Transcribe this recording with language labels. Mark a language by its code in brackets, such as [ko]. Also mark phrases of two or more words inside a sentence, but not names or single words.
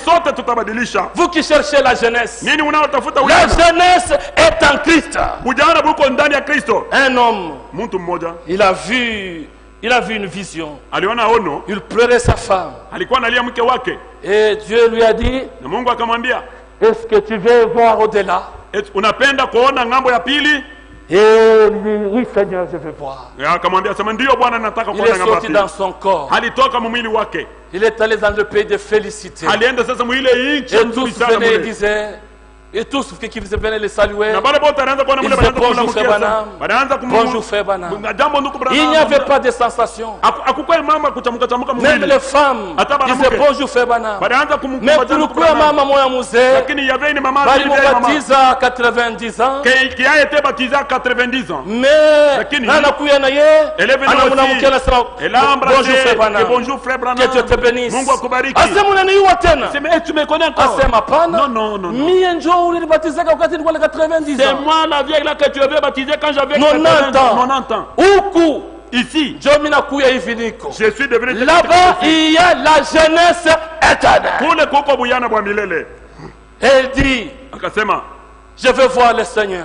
[fr] Vous qui cherchez la jeunesse, la jeunesse est en Christ. Un homme, il a vu une vision. Il pleurait sa femme. Et Dieu lui a dit, est-ce que tu veux voir au-delà? [sw] Unapenda kuona ngambo ya pili? [fr] Et lui, oui Seigneur, je veux voir. [sw] Akamwambia sema ndio Bwana, nataka kuona ngambo ya pili. [fr] Il est sorti dans son corps. [sw] Alitoka mwili wake. [fr] Il est allé dans le pays de félicité. [sw] Alienda sasa mwile nchi nzuri sana. [fr] Et tous venaient et disaient, et tous qui venaient les saluer, ils disaient bonjour Frère Branham, bonjour Frère Branham. Il n'y avait pas de sensation. Même les femmes disaient bonjour Frère Branham. Mais pourquoi maman [sw] moya muzee balimubatiza [fr] à 90 ans, mais [sw] anakuya na ye anamunamukia nasema [fr] bonjour Frère Branham, que Dieu te bénisse. [sw] Asema unaniua tena, asema pana, mie njo ulinibatizaka wakati nilikuwa na 90 ans. [fr] C'est moi la vieille là que tu avais baptisé quand j'avais 90 ans. Huku ici, je suis devenu là-bas, il y a la jeunesse éternelle. Elle dit, je veux voir le Seigneur.